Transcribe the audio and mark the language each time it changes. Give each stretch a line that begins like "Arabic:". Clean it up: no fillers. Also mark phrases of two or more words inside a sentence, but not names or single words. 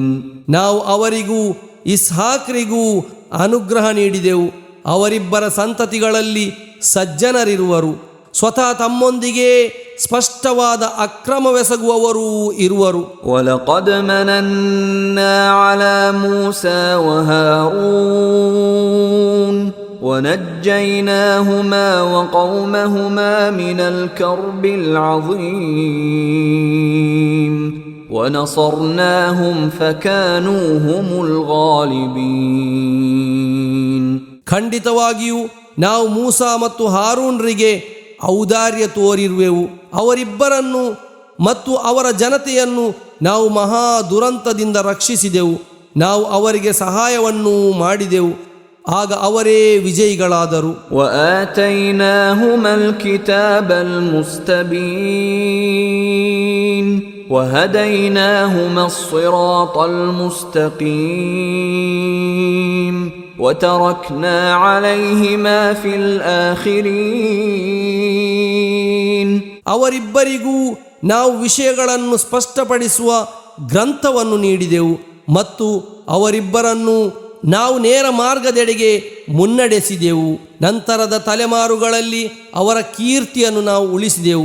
Kannada: ನಾವು ಅವರಿಗೂ ಇಸ್ಹಾಕ್ರಿಗೂ ಅನುಗ್ರಹ ನೀಡಿದೆವು. ಅವರಿಬ್ಬರ ಸಂತತಿಗಳಲ್ಲಿ ಸಜ್ಜನರಿರುವರು, ಸ್ವತಃ ತಮ್ಮೊಂದಿಗೆ ಸ್ಪಷ್ಟವಾದ ಅಕ್ರಮವೆಸಗುವವರೂ ಇರುವರು.
Arabic: وَلَقَدْ مَنَنَّا عَلَى مُوسَى وَهَارُونَ وَنَجَّيْنَاهُمَا وَقَوْمَهُمَا مِنَ الْكَرْبِ الْعَظِيمِ وَنَصَرْنَاهُمْ فَكَانُوا هُمُ الْغَالِبِينَ.
Kannada: ಖಂಡಿತವಾಗಿಯೂ ನಾವು ಮೂಸಾ ಮತ್ತು ಹಾರೂನ್ರಿಗೆ ಔದಾರ್ಯ ತೋರಿರುವೆವು. ಅವರಿಬ್ಬರನ್ನು ಮತ್ತು ಅವರ ಜನತೆಯನ್ನು ನಾವು ಮಹಾ ದುರಂತದಿಂದ ರಕ್ಷಿಸಿದೆವು. ನಾವು ಅವರಿಗೆ ಸಹಾಯವನ್ನು ಮಾಡಿದೆವು, ಆಗ ಅವರೇ ವಿಜಯಿಗಳಾದರು.
Arabic: وآتيناهما الكتاب المستبين وهديناهما الصراط المستقيم وتركنا عليهما في الآخرين.
Kannada: ಅವರಿಬ್ಬರಿಗೂ ನಾವು ವಿಷಯಗಳನ್ನು ಸ್ಪಷ್ಟಪಡಿಸುವ ಗ್ರಂಥವನ್ನು ನೀಡಿದೆವು ಮತ್ತು ಅವರಿಬ್ಬರನ್ನು ನಾವು ನೇರ ಮಾರ್ಗದೆಡೆಗೆ ಮುನ್ನಡೆಸಿದೆವು. ನಂತರದ ತಲೆಮಾರುಗಳಲ್ಲಿ ಅವರ ಕೀರ್ತಿಯನ್ನು ನಾವು ಉಳಿಸಿದೆವು.